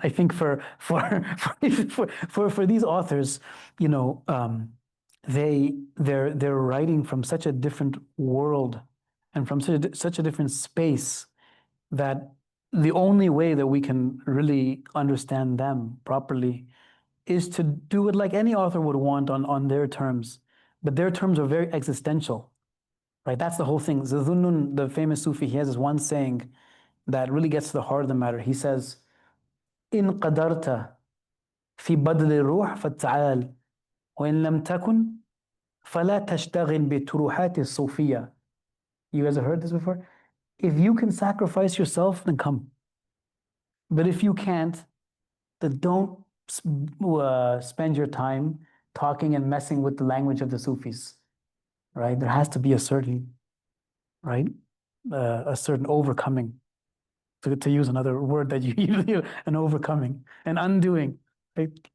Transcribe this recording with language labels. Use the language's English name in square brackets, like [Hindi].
[English] I think for these authors, you know, they're writing from such a different world and from such a different space that the only way that we can really understand them properly is to do it like any author would want on their terms. But their terms are very existential, right? That's the whole thing. Zunnun, the famous Sufi, he has this one saying that really gets to the heart of the matter. He says, [Arabic] إن قدرت في بذل الروح فتعال وإن لم تكن فلا تشتغل بتروحات الصوفية. [English] You guys have heard this before? If you can sacrifice yourself, then come. But if you can't, then don't spend your time talking and messing with the language of the Sufis, right? There has to be a certain, right? A certain overcoming, to use another word that you use, an overcoming, an undoing, right?